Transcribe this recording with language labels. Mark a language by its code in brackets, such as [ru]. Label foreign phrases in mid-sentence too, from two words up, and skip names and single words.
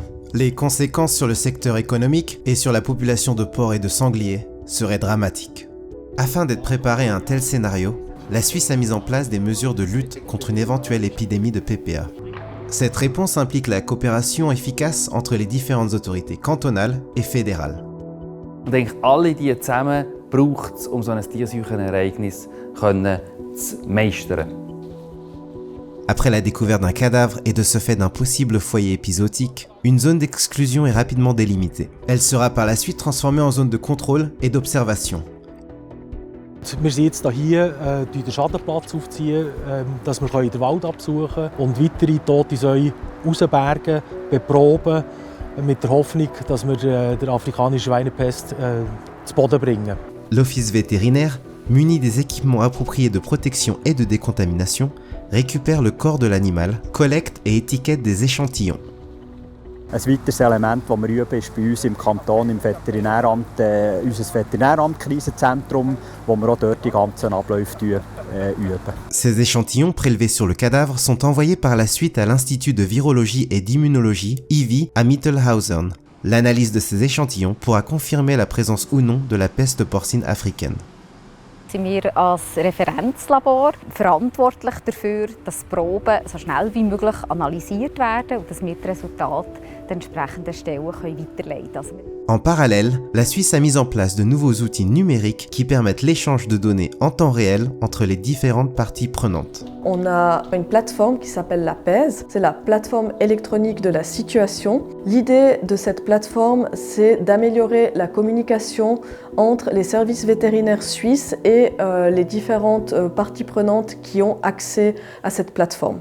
[fr] Les conséquences sur le secteur économique et sur la population de porcs et de sangliers seraient dramatiques. Afin d'être préparé à un tel scénario, la Suisse a mis en place des mesures de lutte contre une éventuelle épidémie de PPA. Cette réponse implique la coopération efficace entre les différentes autorités cantonales et fédérales. [de] Und eigentlich alle die zusammen braucht es, so ein Tierseuchenereignis zu meistern. [fr] Après la découverte d'un cadavre et de ce fait d'un possible foyer épizootique, une zone d'exclusion est rapidement délimitée. Elle sera par la suite transformée en zone de contrôle et d'observation. [de] Wir sind jetzt hier, den Schadenplatz aufziehen, dass wir den Wald absuchen und weitere tote Säue rausbergen, beproben, mit der Hoffnung, dass wir der afrikanischen Schweinepest zu Boden bringen. [fr] L'office vétérinaire, muni des équipements appropriés de protection et de décontamination, récupère le corps de l'animal, collecte et étiquette des échantillons. [de] Ein weiteres Element, das wir üben, ist bei uns im Kanton, im Veterinäramt, unser Veterinäramt-Krisenzentrum, wo wir auch dort die ganzen Abläufe üben. [fr] Ces échantillons prélevés sur le cadavre sont envoyés par la suite à l'Institut de virologie et d'immunologie, IVI, à Mittelhausen. L'analyse de ces échantillons pourra confirmer la présence ou non de la peste porcine africaine. [de] Sind wir als Referenzlabor verantwortlich dafür, dass Proben so schnell wie möglich analysiert werden und dass wir die Resultate der entsprechenden Stellen weiterleiten können. [fr] En parallèle, la Suisse a mis en place de nouveaux outils numériques qui permettent l'échange de données en temps réel entre les différentes parties prenantes. On a une plateforme qui s'appelle la PES, c'est la plateforme électronique de la situation. L'idée de cette plateforme, c'est d'améliorer la communication entre les services vétérinaires suisses et les différentes parties prenantes qui ont accès à cette plateforme.